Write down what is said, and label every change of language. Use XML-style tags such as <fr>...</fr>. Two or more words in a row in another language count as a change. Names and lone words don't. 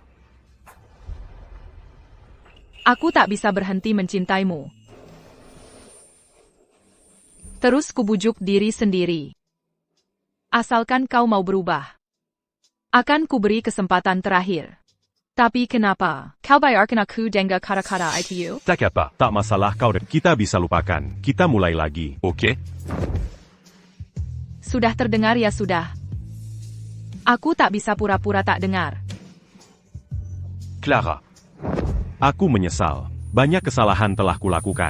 <id>Aku tak bisa berhenti mencintaimu. Terus kubujuk diri sendiri. Asalkan kau mau berubah, akan kuberi kesempatan terakhir. Tapi kenapa kau bayarkan aku dengan kata-kata itu?</id> <fr>T'as qu'à pas.</fr> <id>Tak masalah kau, kita bisa lupakan. Kita mulai lagi. Ok? Sudah terdengar ya sudah. Aku tak bisa pura-pura tak dengar. Clara. Aku menyesal. Banyak kesalahan telah kulakukan.</id>